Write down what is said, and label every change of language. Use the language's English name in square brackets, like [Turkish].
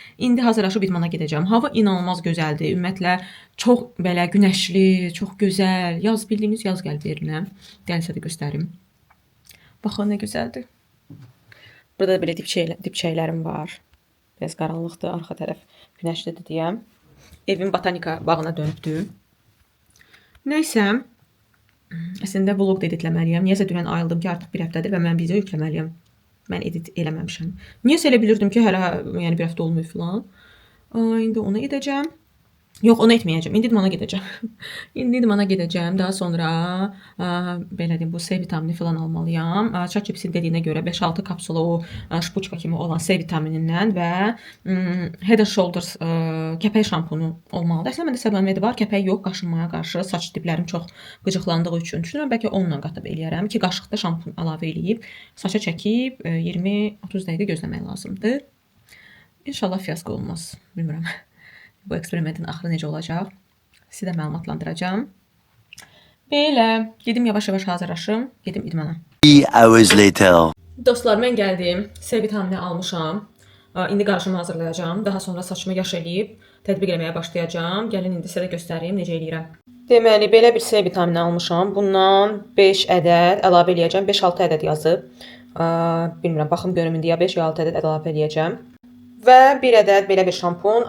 [Azerbaijani] İndi hazırlaşıb idmana gedəcəm. Hava inanılmaz gözəldir. Ümumiyyətlə çox belə günəşli, çox gözəl. Yaz, bildiyiniz yaz gəlib yerinə. Gəlsə də göstərim. Baxın nə gözəldir. Burada da belə dipçəklərim var. Biraz qaranlıqdır, arxa tərəf günəşlidir deyə. Evim botanika bağına dönübdür. Nəysə, əslində vlog da editləməliyəm. Niyəsə dünən ayıldım ki, artıq bir həftədir və mən video yükləməliyəm. Mən edit eləməmişəm. Niyəsə elə bilirdim ki, hələ yəni bir həftə olmuyor filan. İndi onu edəcəm. Yox, onu etməyəcəm. İndi idmana gedəcəm. İndi idmana gedəcəm. Daha sonra belə deyim, bu C vitamini falan almalıyam. ChatGPT dediyinə görə 5-6 kapsula o şpuçka kimi olan C vitaminindən və Head & Shoulders kəpək şampunu olmalıdır. Əslində məndə səbəmədi var. Kəpək yox, qaşınmaya qarşı saç diplərim çox qıcıqlandığı üçün düşünürəm bəlkə onunla qatıb eləyərəm. 2 qaşıq da şampun əlavə eləyib, saça çəkib 20-30 dəqiqə gözləmək lazımdır. İnşallah fiyasko olmaz. Bilmirəm. Bu eksperimentin axırı necə olacaq? Sizə məlumatlandıracağam. Belə, gedim yavaş-yavaş hazırlaşım, gedim idmana. [English] 3 hours later. [Azerbaijani] Dostlar, mən gəldim. C vitamini almışam. İndi qarışımı hazırlayacağam. Daha sonra saçımı yaş eləyib tətbiq etməyə başlayacağam. Gəlin indi sizə də göstərim necə eləyirəm. Deməli, belə bir C vitamini almışam. Bundan 5 ədəd əlavə eləyəcəm. 5-6 ədəd yazıb. Bilmirəm, baxım görüm indi ya 5 ya 6 ədəd əlavə eləyəcəm. Və bir ədəd belə bir şampun.